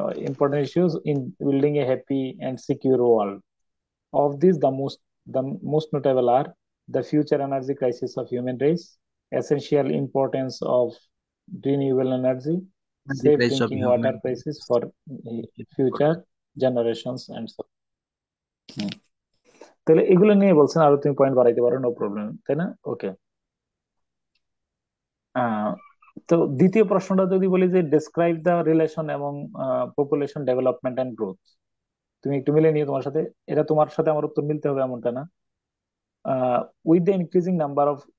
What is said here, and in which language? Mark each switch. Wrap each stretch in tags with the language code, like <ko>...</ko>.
<en>Important issues in building a happy and secure world. Of this the most notable are the future energy crisis of human race, essential importance of renewable energy, safe drinking water crisis for future generations and so on।</en> <bn>তাহলে এগুলো নিয়ে বলছেন, আরো তুমি point বাড়াইতে পারো, no problem, তাই না? ওকে। তো দ্বিতীয় প্রশ্নটা যদি বলি যে ডেসক্রাইব দ্য রিলেশন এবং পপুলেশন ডেভেলপমেন্ট এন্ড গ্রোথ, তুমি একটু মিলে নিয়ে তোমার সাথে, এটা তোমার সাথে আমার উত্তর মিলতে হবে এমনটা না।</bn> <en>With the increasing number of</en>